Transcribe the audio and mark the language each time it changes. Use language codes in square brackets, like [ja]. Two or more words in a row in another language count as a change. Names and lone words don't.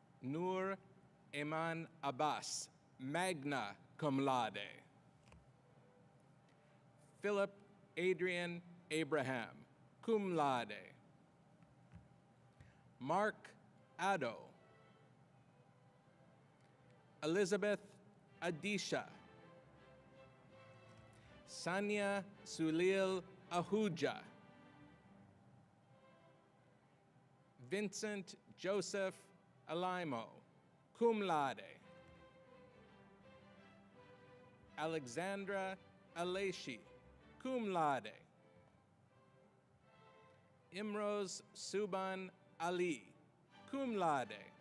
[en] Noor Eman Abbas, [la] magna cum laude. [en] Philip Adrian Abraham, [la] cum laude. [en] Mark Addo. Elizabeth Adisha. Sanya Sulil Ahuja. Vincent Joseph Alaimo, [la] cum laude. [en] Alexandra Aleshi, [la] cum laude. [en] Imroz Suban Ali, [la] cum laude.